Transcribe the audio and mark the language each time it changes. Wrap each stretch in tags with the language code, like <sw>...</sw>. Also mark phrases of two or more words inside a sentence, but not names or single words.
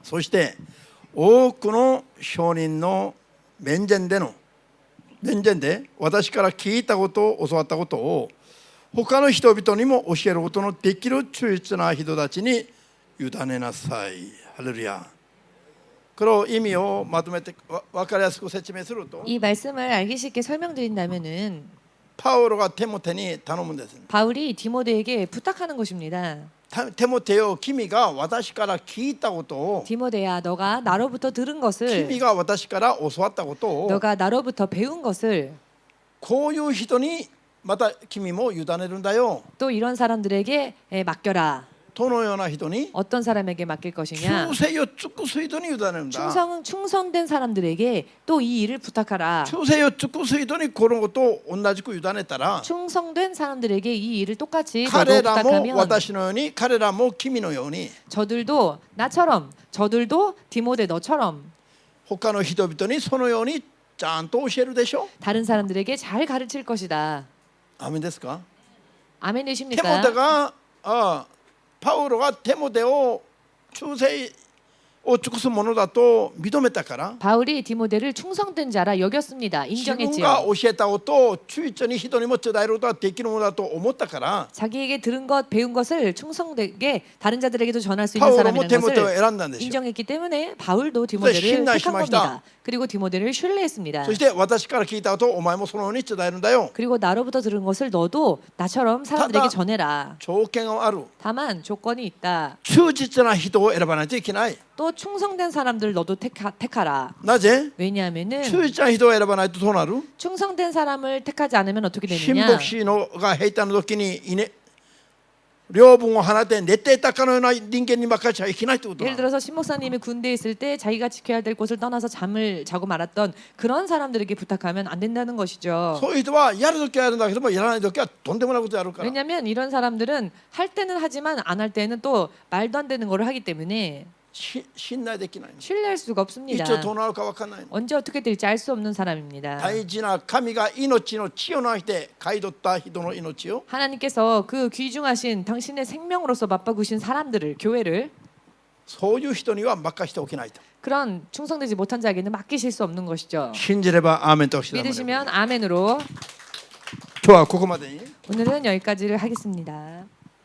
<ja>そして多くの証人の面前で私から聞いたことを教わったことを他の人々にも教えることのできる忠実な人たちに委ねなさい。ハレルヤ。この意味をまとめて分かりやすく説明すると、</ja> <ko>이 말씀을 알기 쉽게 설명드린다면은</ko> <ja>パウロがテモテに頼むんです。</ja> <ko>바울이 디모데에게 부탁하는 것입니다.</ko> <ja>テモテよ、君が私から聞いたことを、</ja> <ko>디모데야 너가 나로부터 들은 것을</ko> <ja>君が私から教わったことを、</ja> <ko>너가 나로부터 배운 것을</ko> <ja>こういう人にまた君も委ねるんだよ。</ja> <ko>또 이런 사람들에게 맡겨라.</ko> <ja>どのような人に？</ja> <ko>어떤 사람에게 맡길</ko> <ja>忠</ja> <ko>것이냐?</ko> <ja>誠を尽くす人に委ねるんだ。</ja> <ko>충성된 사람들에게 또 이 일을 부탁하라.</ko> <ja>忠誠を尽くす人にこのことを同じく委ねたら、</ja> <ko>충성된 사람들에게 이 일을 똑같이 너도</ko> <ja>彼らも</ja> <ko>부탁하면</ko> <ja>私のように、彼らも君のように、</ja> <ko>저들도 나처럼 저들도 디모데 너처럼</ko> <ja>他の人々にそのようにちゃんと教えるでしょ。</ja> <ko>다른 사람들에게 잘 가르칠 것이다.</ko> <ja>アーメンですか。</ja> <ko>아멘이십니까?</ko> <ja>テモテがパウロがテモテを忠誠を尽くすものだと認めたから</ja> <ko>바울이 디모데를 충성된 자라 여겼습니다.</ko> <ja>自分が</ja> <ko>인정했지요.</ko> <ja>教えたことを忠実に人にも伝えることができるものだと思ったから</ja> <ko>자기에게 들은 것, 배운 것을 충성되게 다른 자들에게도 전할 수</ko> <ja>パ</ja> <ko>있는</ko> <ja>ウロも</ja> <ko>사람이라는</ko> <ja>テモテを</ja> <ko>것을</ko> <ja>選んだんですよ。</ja> <ko>인정했기 때문에 바울도 디모데를 신뢰 택한</ko> <ja>しました.</ja> <ko>겁니다. 그리고 디모데를 신뢰했습니다.</ko> <ja>そして私から聞いたことをお前もそのように伝えるんだよ。</ja> <ko>그리고 나로부터 들은 것을 너도 나처럼 사람들에게 다다. 전해라.</ko> <ja>条件がある。</ja> <ko>다만 조건이 있다.</ko> <ja>忠実な人を選ばないといけない。</ja> <ko>또 충성된 사람들 너도 택하라.</ko> <ja>なぜ</ja> <ko>왜냐하면은</ko> <ja>忠実な人を選ばないとどうなる</ja> <ko>충성된 사람을 택하지 않으면 어떻게</ko> <ja>新</ja> <ko>되느냐?</ko> <ja>牧師のが兵隊の時に領分を放って寝ていたかのような人間に任せちゃいけないということだ</ja> <ko>예를 들어서 신 목사님이 군대에 있을 때 자기가 지켜야 될 곳을 떠나서 잠을 자고 말았던 그런 사람들에게 부탁하면 안 된다는 것이죠.</ko> <ja>そういう人はやる時はやるんだけどもやらない時はとんでもないことやるから</ja> <ko>왜냐하면 이런 사람들은 할 때는 하지만 안 할 때는 또 말도 안 되는 거를 하기 때문에</ko> <ja>信頼できないの。</ja> <ko>신뢰할 수가</ko> <ja>い</ja> <ko>없습니다.</ko> <ja>つどうなるか分からないの。</ja> <ko>언제 어떻게 될지 알 수 없는 사람입니다.</ko> <ja>大事な神が命の血を流して買い取った人の命を</ja> <ko>하나님께서 그 귀중하신 당신의 생명으로서 맞바꾸신 사람들을 교회를</ko> <ja>そういう人には任せておけないと。</ja> <ko>그런 충성되지 못한 자에게는 맡기실 수 없는 것이죠.</ko> <ja>信じればアーメンとして</ja> <ko>믿으시면 아멘으로</ko> <ja>今日はここまでに。</ja> <ko>오늘은 여기까지를 하겠습니다.</ko>